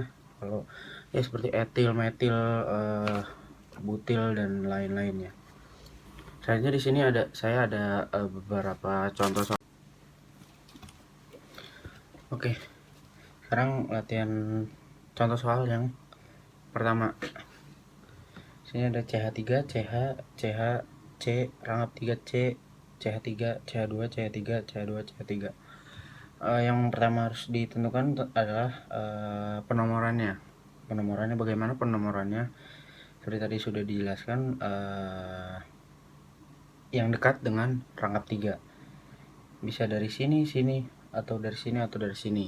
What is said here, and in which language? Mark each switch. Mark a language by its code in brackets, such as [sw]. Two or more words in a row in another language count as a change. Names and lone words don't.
[id] Kalau ya seperti etil, metil, butil dan lain-lainnya. Selanjutnya di sini saya ada beberapa contoh soal. Oke, sekarang latihan contoh soal yang pertama. Sini ada CH3, CH, CH, C, rangkap 3C, CH3, CH2, CH3, CH2, CH3. Yang pertama harus ditentukan adalah penomorannya. Penomorannya bagaimana penomorannya? Seperti tadi sudah dijelaskan, yang dekat dengan rangkap 3. Bisa dari sini, atau dari sini, atau dari sini.